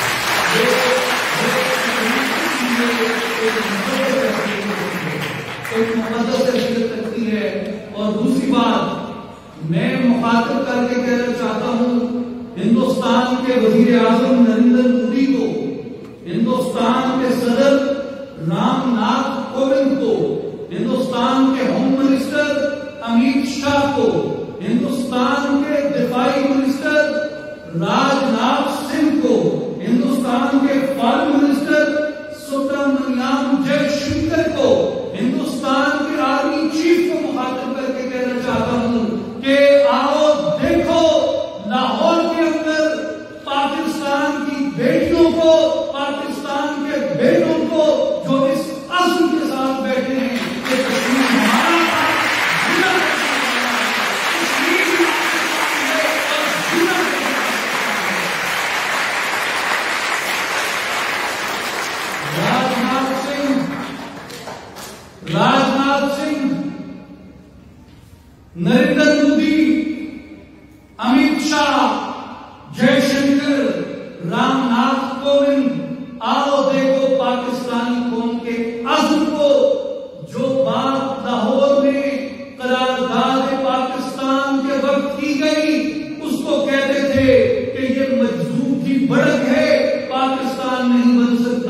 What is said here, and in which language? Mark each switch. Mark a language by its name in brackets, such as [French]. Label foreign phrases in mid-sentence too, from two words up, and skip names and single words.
[Urdu] ایک مقدس حیثیت رکھتی ہے. اور دوسری بات میں مخاطب کر کے کہنا چاہتا ہوں، ہندوستان ہندوستان کے وزیر اعظم نریندر مودی کو، ہندوستان کے صدر رام ناتھ کووند کو، ہندوستان کے [English] home minister [Urdu] امیت شاہ کو، ہندوستان کے دفاعی منسٹر راج ناتھ سنگھ کو، ہندوستان کے [English] foreign minister [Urdu] سبرامنیام جے شنکر کو، ہندوستان کے [English] army chief [Urdu] کو مخاطب کر کے کہنا چاہتا ہوں کہ آؤ دیکھو لاہور کے اندر پاکستان کی بیٹیوں کو، پاکستان کے بیٹوں کو جو اس عزم کے ساتھ بیٹھے ہیں کہ کشمیر ہمارا راجناتھ سنگھ، نریندر مودی، امیت شاہ، جے شنکر، رام ناتھ کووند، آؤ دیکھو پاکستانی قوم کے عزم کو، جو بات لاہور میں قرارداد پاکستان کے وقت کی گئی اس کو کہتے تھے کہ یہ مجذوب کی بڑک ہے، پاکستان نہیں بن سکتا۔